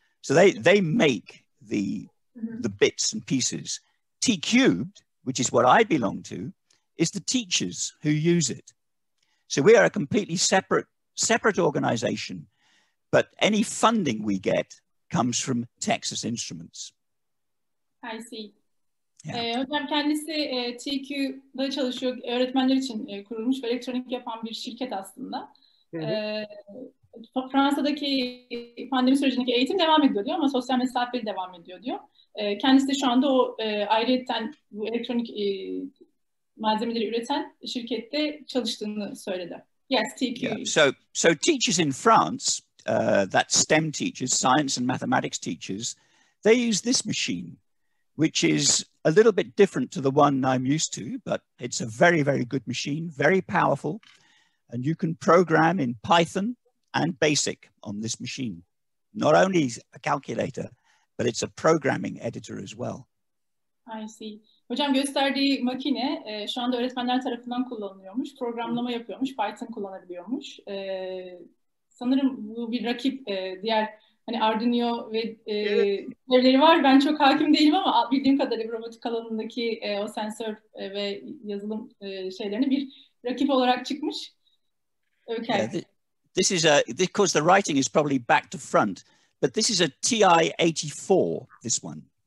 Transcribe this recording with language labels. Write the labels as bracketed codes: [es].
[en] So they make the bits and pieces. T-cubed, which is what I belong to, is the teachers who use it. So we are a completely separate organization, but any funding we get comes from Texas Instruments. I see. Yeah. [tr] Hocam kendisi TQ'da çalışıyor. Öğretmenler için kurulmuş ve elektronik yapan bir şirket aslında. Fransa'daki pandemi sürecindeki eğitim devam ediyor diyor ama sosyal mesafeli devam ediyor diyor. Kendisi de şu anda o ayrıyetten bu elektronik malzemeleri üreten şirkette çalıştığını söyledi. [en] Yes, TQ. Yeah. So teachers in France, that STEM teachers, science and mathematics teachers, they use this machine, which is a little bit different to the one I'm used to, but it's a very, very good machine, very powerful, and you can program in Python and BASIC on this machine. Not only a calculator, but it's a programming editor as well. I see. [tr] Hocam gösterdiği makine şu anda öğretmenler tarafından kullanılıyormuş. Programlama yapıyormuş. Python kullanabiliyormuş. Sanırım bu bir rakip diğer hani Arduino ve türevleri var. Ben çok hakim değilim ama bildiğim kadarıyla robotik alanındaki o sensör ve yazılım şeylerini bir rakip olarak çıkmış. [en] Okay. Yeah, this is because the writing is probably back to front, but this is a TI-84, this one.